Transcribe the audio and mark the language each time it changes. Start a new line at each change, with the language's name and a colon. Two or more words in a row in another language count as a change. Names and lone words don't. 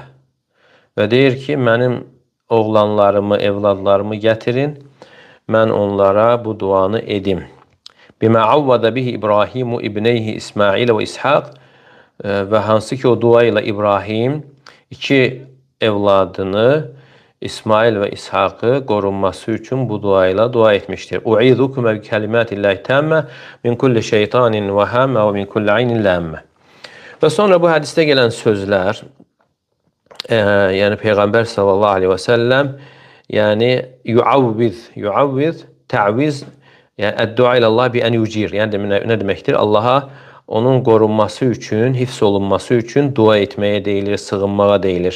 Azerbaijani: Və deyir ki, mənim oğlanlarımı, evladlarımı gətirin, mən onlara bu duanı edim.
Arabic: بما عوذ به إبراهيم ابنيه إسماعيل وإسحاق.
Azerbaijani: Və hansı ki o dua ilə İbrahim iki evladını İsmail və İshaqı qorunması üçün bu dua ilə dua etmişdir.
Arabic: أعيذكما بكلمات الله التامة من كل شيطان وهامة ومن كل عين لامة.
Azerbaijani: Və sonra bu hədisdə gələn sözlər, yəni Peyğəmbər
Arabic: صلى الله عليه وسلم,
Azerbaijani: yəni yuavviz, təviz, yəni
Arabic: الدعاء إلى الله بأن يجير,
Azerbaijani: yəni nə deməkdir? Allaha onun qorunması üçün, hifz olunması üçün dua etməyə deyilir, sığınmağa deyilir.